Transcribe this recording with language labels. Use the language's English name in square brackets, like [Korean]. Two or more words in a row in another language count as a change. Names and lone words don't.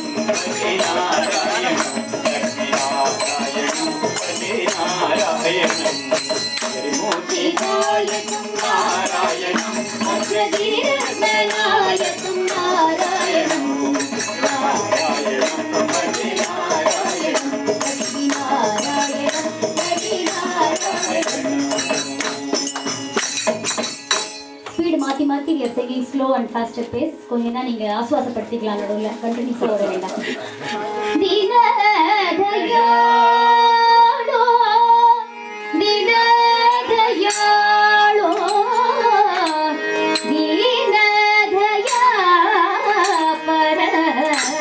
[Sanskrit] भजे नारायणं लक्ष्मीनारायणं भजे नारायणं त्रिमूर्तिदायकं नारायणं अग्रगीर्गणायकं नारायणं नारायणं भजे नारायणं लक्ष्मीनारायणं भजे नारायणं. [Tamil] ஸ்பீடு மாற்றி மாற்றி [English] we are singing slow and faster pace. [Tamil] கொஞ்சம் தான் நீங்கள் ஆசுவாசப்படுத்திக்கலாம், நடுவில் கண்டினியூஸாக வர வேண்டாம். [Sanskrit] दीनदयालो दीनदयालो दीनदया पर